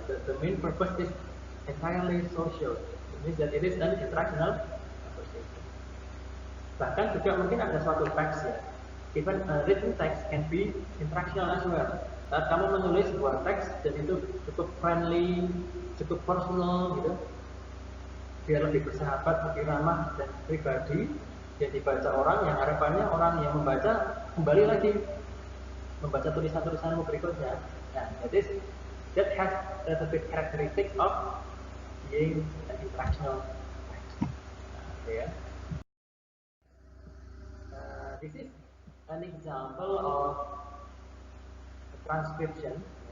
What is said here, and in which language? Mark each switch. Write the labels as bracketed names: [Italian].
[English] The main purpose is entirely social. It means that it is an interactional conversation. [Indonesian] Bahkan juga mungkin ada suatu teks, ya. [English] Even written text can be interactional as well. [Indonesian] Saat kamu menulis sebuah teks dan itu cukup friendly, cukup personal gitu, biar lebih bersahabat, lebih ramah dan pribadi, yang dibaca orang, yang harapannya orang yang membaca kembali lagi membaca tulisan-tulisanmu berikutnya. [English] Nah, that has a bit characteristics of being an interactional text. Okay, ya. This is an example of transcription.